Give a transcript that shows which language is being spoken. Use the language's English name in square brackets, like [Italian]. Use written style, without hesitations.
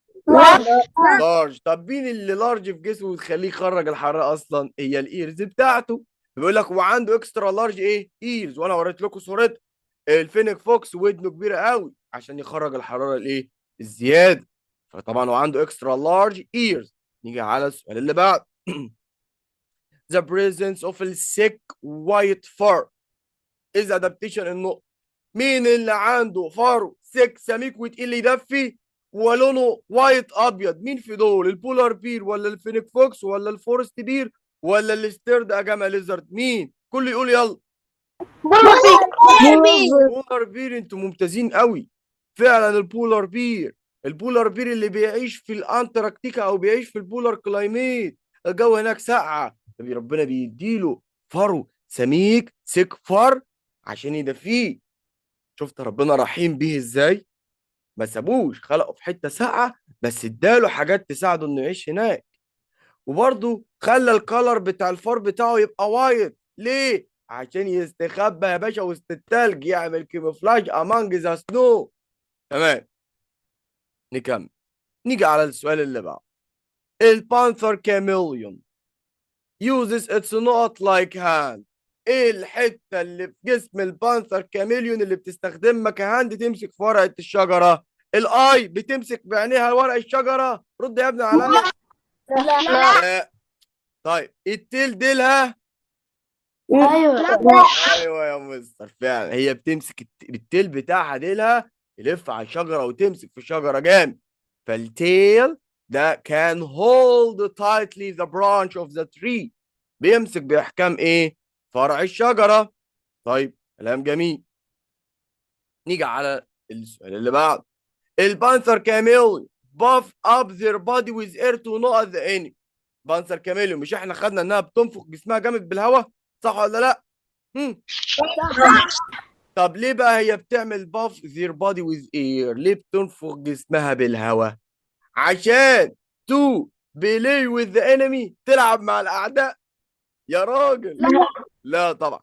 [Arabic] large. طب مين اللي large في جسمه وتخليه يخرج الحرارة اصلا؟ هي الايرز بتاعته. بيقول لك وعنده اكسترا لارج ايه؟ ايرز، وانا وريت لكم صورتها. الفينيك فوكس ودنه كبيرة قوي عشان يخرج الحرارة الايه؟ الزيادة. فطبعا هو عنده اكسترا لارج ايرز. نيجي على السؤال اللي بعد. [English] the presence of a thick white fur is adaptation النقط. [Arabic] مين اللي عنده فرو سك سميك وتقيل يدفي ولونه وايت ابيض؟ مين في دول؟ البولار بير ولا الفينيك فوكس ولا الفورست بير ولا الستيرد اجاما ليزرد؟ مين؟ كل يقول يلا. بولار بير. انتوا ممتازين قوي، فعلا البولار بير. البولار بير اللي بيعيش في الانتاركتيكا او بيعيش في البولار كلايميت، الجو هناك ساقعه، ربنا بيديله فرو سميك سيك فر عشان يدفيه. شفت ربنا رحيم بيه ازاي؟ ما سابوش، خلقه في حته ساقعه بس اداله حاجات تساعده انه يعيش هناك. وبرضه خلى الكالر بتاع الفار بتاعه يبقى وايت. ليه؟ عشان يستخبى يا باشا وسط التلج، يعمل كيموفلاج امانج ذا سنو. تمام نكمل. نيجي على السؤال اللي بعده. [English] البانثر chameleon uses its نقط like hand. [Arabic] ايه الحته اللي في جسم البانثر كاميليون اللي بتستخدمها كهاند تمسك في ورقه الشجره؟ الاي بتمسك بعينيها ورق الشجره؟ رد يا ابني عليا. لا. لا. طيب التيل ديلها؟ ايوه. ايوه يا مستر، فعلا هي بتمسك التيل بتاعها ديلها يلف على الشجره وتمسك في الشجره جامد. فالتيل ده كان [English] hold tightly the branch of the tree، [Arabic] بيمسك باحكام ايه؟ فرع الشجره. طيب كلام جميل. نيجي على السؤال اللي بعده. [English] البانثر كاميليون buff up their body with air to نقط the enemy. [Arabic] بانثر كاميليون مش احنا خدنا انها بتنفخ جسمها جامد بالهواء، صح ولا لا؟ طب ليه بقى هي بتعمل باف [English] their body with air؟ [Arabic] ليه بتنفخ جسمها بالهواء؟ عشان [English] to play with the enemy، [Arabic] تلعب مع الأعداء يا راجل. لا طبعا.